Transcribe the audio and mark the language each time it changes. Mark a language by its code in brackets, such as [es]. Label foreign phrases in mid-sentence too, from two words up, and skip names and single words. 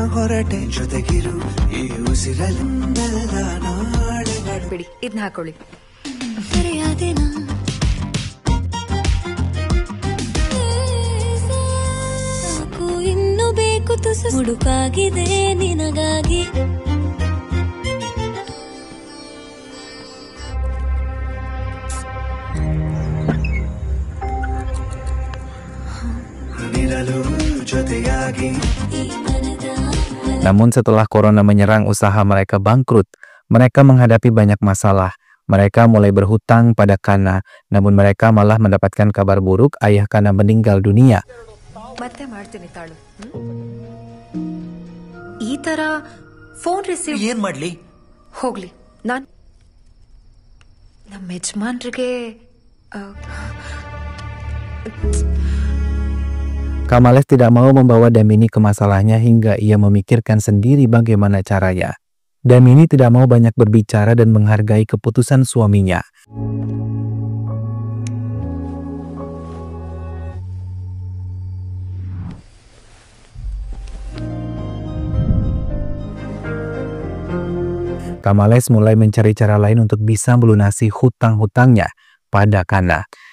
[kn] ಬಿಡಿ ಇದನ್ನ ಹಾಕೊಳ್ಳಿ. ಹುಡುಕಾಗಿದೆ ನಿನಗಾಗಿ [id] Namun setelah corona menyerang, usaha mereka bangkrut. Mereka menghadapi banyak masalah. Mereka mulai berhutang pada Kana, namun mereka malah mendapatkan kabar buruk, ayah Kana meninggal dunia. [kn] ಮತ್ತೆ ಮಾಡ್ತೀನಿ ತಾಳು. ಈ ತರ [en] phone receive [kn] ಏನ್ ಮಾಡ್ಲಿ? ಹೋಗ್ಲಿ. ನಮ್ಮ ಯಜಮಾನ್ರಿಗೆ [id] Kamales tidak mau membawa Damini ke masalahnya hingga ia memikirkan sendiri bagaimana caranya. Damini tidak mau banyak berbicara dan menghargai keputusan suaminya. Kamales mulai mencari cara lain untuk bisa melunasi hutang-hutangnya pada Kana.